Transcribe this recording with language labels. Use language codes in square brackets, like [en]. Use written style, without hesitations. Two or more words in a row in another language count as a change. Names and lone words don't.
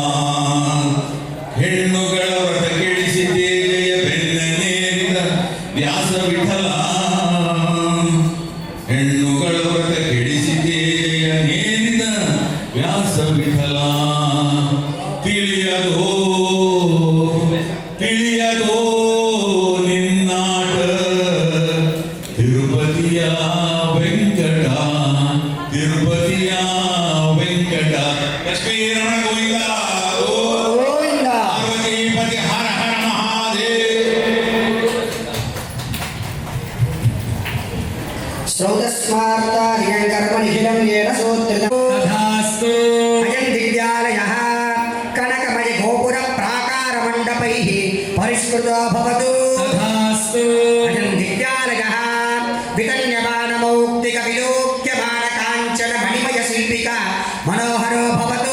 [kn] ಹೆಣ್ಣುಗಳ ವ್ರತ ಕೆಡಿಸಿ ತೇಜೆಯ ಬೆನ್ನನೇರಿದ ವ್ಯಾಸ ವಿಠಲ ಹೆಣ್ಣುಗಳ ವ್ರತ ಕೆಡಿಸಿ ತೇಜೆಯ ನೇರಿದ ವ್ಯಾಸ ವಿಠಲ ತಿಳಿಯದೋ ತಿಳಿಯದೋ ನಿನ್ನಾಟ ತಿರುಪತಿಯ ವೆಂಕಟ ತಿರುಪತಿಯ ವೆಂಕಟ ಲಕ್ಷ್ಮೀರಮಣ ಗೋವಿಂದ ಗೋವಿಂದ. [sa] ಪಾರ್ವತೀಪತಿ ಹರ ಹರ ಮಹಾದೇವ ಶ್ರೌತಸ್ಮಾರ್ತಾಧಿಕಂ ಕರ್ಮ ನಿಖಿಲಂ ಯೇನ ಸೂತ್ರಿತಂ తథాస్తు అయం దివ్యాలయః కనకమయ గోపుర ప్రాకార మండపైః పరిష్కృతో భవతు. తథాస్తు అయం దివ్యాలయః వితన్యమానమౌక్తిక విలోక్యమాన కాంచన మణిమయ శిల్పిక మనోహరో భవతు.